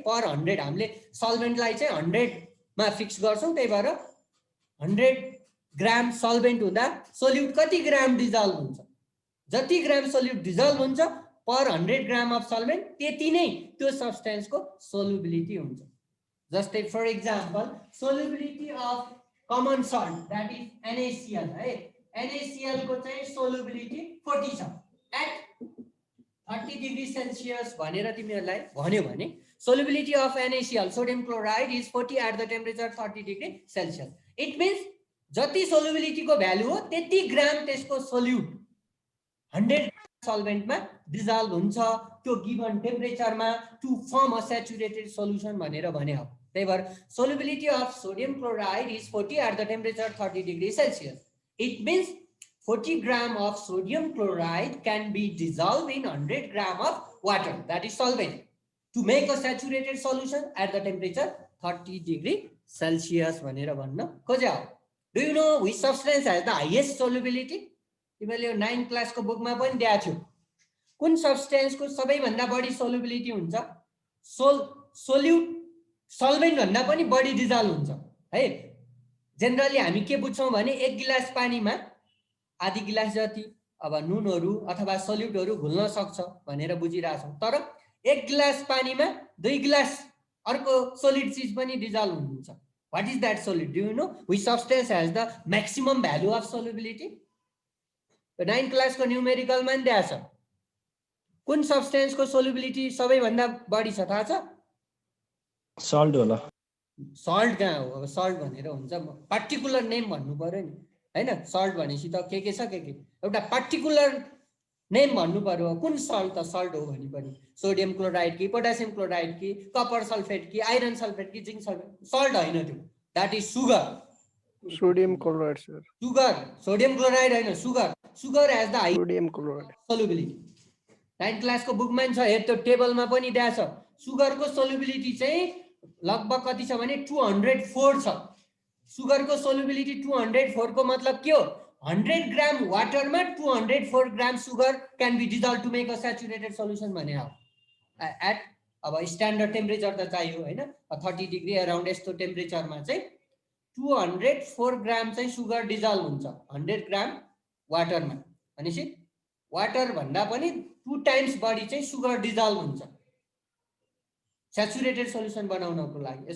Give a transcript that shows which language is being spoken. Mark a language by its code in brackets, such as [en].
[ne] पर 100 हामीले सल्भेन्टलाई चाहिँ 100मा फिक्स गर्छौँ। त्यही भएर 100 ग्राम सल्भेन्ट हुँदा सोल्युट कति ग्राम डिजल्भ हुन्छ, जति ग्राम सोल्युट डिजल्भ हुन्छ पर 100 ग्राम अफ सल्भेन्ट त्यति नै त्यो सब्स्टेन्सको सोल्युबिलिटी हुन्छ। [en] जस्तै for example solubility of common salt that is NaCl है। [ne] NaCl को चाहिँ सोल्युबिलिटी 40 छ एट 30 डिग्री सेल्सियस भनेर तिमीहरूलाई भन्यो भने [en] Solubility of NaCl sodium chloride is 40 at the temperature 30 degree Celsius. [ne] It means जति सोल्युबिलिटीको भ्यालु हो त्यति ग्राम त्यसको सोल्युट 100 सल्भेन्टमा डिजल्भ हुन्छ त्यो given टेम्परेचरमा [en] to form a saturated solution [ne] भनेर भने हो। त्यही भएर [en] Solubility of sodium chloride is 40 at the temperature 30 degree Celsius. It means 40 gram of sodium chloride can be dissolved in 100 gram of water, that is solvent, to make a saturated solution at the temperature 30 degree Celsius [ne] भनेर भन्न खोज्या हो। [en] Do you know which substance has the highest solubility? [ne] तिमीले 9th class को बुकमा पनि दिएको थियो। कुन सब्स्टेन्स को सबैभन्दा बढी सोल्युबिलिटी हुन्छ? सोल्युट सल्भेन्ट भन्दा पनि बढी डिजल्भ हुन्छ है। जेनरली हामी के बुझ्छौँ भने 1 गिलास पानीमा आधी गिलास जति अब नुनहरू अथवा सोल्युटहरू घुल्न सक्छ भनेर बुझिरहेछौँ। तर 1 गिलास पानीमा 2 गिलास अर्को सोलिड चीज पनि डिजल्भ हुन्छ। [en] What is that solid? Do you know which substance has the maximum value of solubility? [ne] 9th class को न्यूमेरिकलमा नि दिएको छ। कुन सब्स्टेन्स को सोल्युबिलिटी सबैभन्दा बढी छ थाहा छ? सल्ट होला। सल्ट कहाँ हो? अब सल्ट भनेर हुन्छ पार्टिकुलर नेम भन्नु पर्यो नि हैन। सल्ट भनेपछि त के छ के एउटा पार्टिकुलर नेम भन्नु पर्यो। कुन सल्ट त सल्ट हो भने पनि सोडियम क्लोराइड कि पोटासियम क्लोराइड कि कपर सल्फेट कि आइरन सल्फेट कि जिंक सल्फेट, सल्ट हैन त्यो, [en] That is sugar. [ne] Sodium chloride sir. Sugar, sodium chloride हैन, sugar. [en] sugar has the high [ne] sodium chloride [en] Solubility. [ne] 9th class को बुकमा छ, हेर त्यो टेबलमा पनि दिएको छ। सुगर को सोल्युबिलिटी चाहिँ लगभग कति छ भने 204 छ। सुगर को सोल्युबिलिटी 204 को मतलब के हो? 100 ग्राम वाटरमा 204 ग्राम sugar [en] can be dissolve to make a saturated solution [ne] भने एट अब स्ट्यान्डर्ड टेम्परेचर त चाहियो होइन 30 डिग्री अराउन्ड यस्तो टेम्परेचरमा चाहिँ 204 ग्राम चाहिँ सुगर डिजल्भ हुन्छ 100 ग्राम वाटरमा भनेपछि वाटर भन्दा पनि 2 टाइम्स बढी चाहिँ सुगर डिजल्भ हुन्छ सेचुरेटेड सल्युसन बनाउनको लागि।